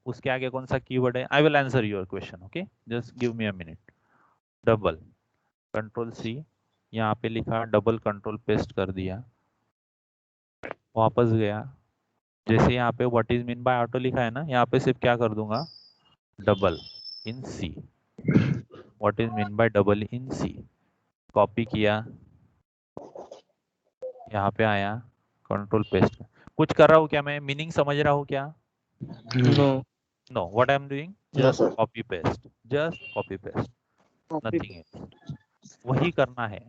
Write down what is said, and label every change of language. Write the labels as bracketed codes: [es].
[hi] उसके आगे कौन सा कीवर्ड है? [en] I will answer your question. Okay, just give me a minute. [hi] Double, control C, यहाँ पे लिखा, डबल कंट्रोल पेस्ट कर दिया, वापस गया. जैसे यहाँ पे [en] what is mean by auto [hi] लिखा है ना, यहाँ पे सिर्फ क्या कर दूंगा, double in C. [en] What is mean by double in C. [hi] Copy किया, यहाँ पे आया, कंट्रोल पेस्ट. कुछ कर रहा हूँ क्या मैं? मीनिंग समझ रहा हूँ क्या? [en] No. What I am doing? Just copy paste. Just copy paste, nothing else. [hi] वही करना है.